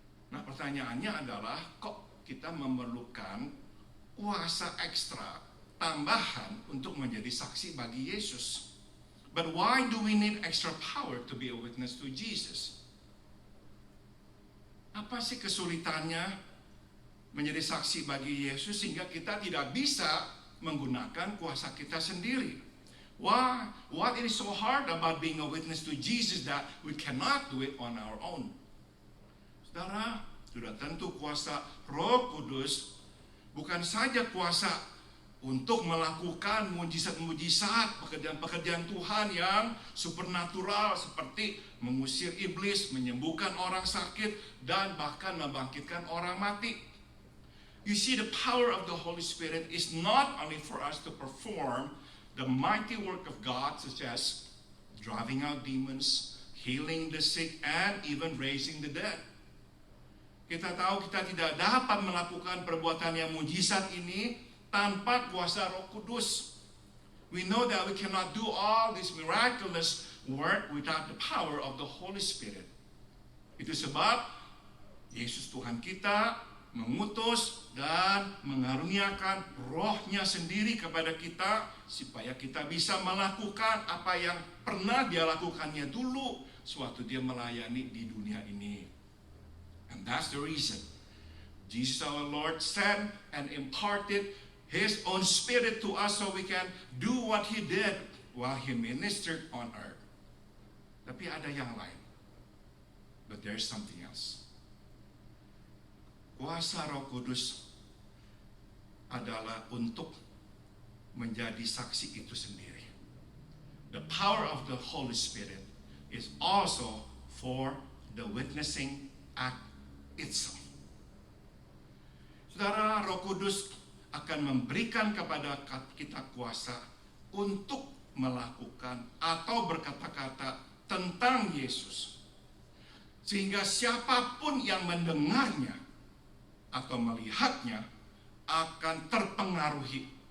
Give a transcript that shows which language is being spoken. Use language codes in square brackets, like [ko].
[id] Nah, pertanyaannya adalah, kok kita memerlukan kuasa ekstra, tambahan untuk menjadi saksi bagi Yesus? [en] But why do we need extra power to be a witness to Jesus? [id] Apa sih kesulitannya menjadi saksi bagi Yesus sehingga kita tidak bisa menggunakan kuasa kita sendiri? [en] Why? What is so hard about being a witness to Jesus that we cannot do it on our own? [id] Saudara, sudah tentu kuasa Roh Kudus bukan saja kuasa untuk melakukan mujizat-mujizat, pekerjaan-pekerjaan Tuhan yang supernatural seperti mengusir iblis, menyembuhkan orang sakit, dan bahkan membangkitkan orang mati. [en] You see, the power of the Holy Spirit is not only for us to perform the mighty work of God, such as driving out demons, healing the sick, and even raising the dead. [id] Kita tahu kita tidak dapat melakukan perbuatan yang mujizat ini tanpa kuasa Roh Kudus. [en] We know that we cannot do all this miraculous work without the power of the Holy Spirit. [id] Itu sebab Yesus Tuhan kita mengutus dan mengaruniakan Roh-Nya sendiri kepada kita supaya kita bisa melakukan apa yang pernah Dia lakukannya dulu sewaktu Dia melayani di dunia ini. [en] And that's the reason Jesus our Lord sent and imparted His own Spirit to us so we can do what He did while He ministered on earth. [id] Tapi ada yang lain. [en] But there's something else. [id] Kuasa Roh Kudus adalah untuk menjadi saksi itu sendiri. [en] The power of the Holy Spirit is also for the witnessing act itself. [id] Saudara, Roh Kudus akan memberikan kepada kita kuasa untuk melakukan atau berkata-kata tentang Yesus, sehingga siapapun yang mendengarnya atau melihatnya akan terpengaruhi.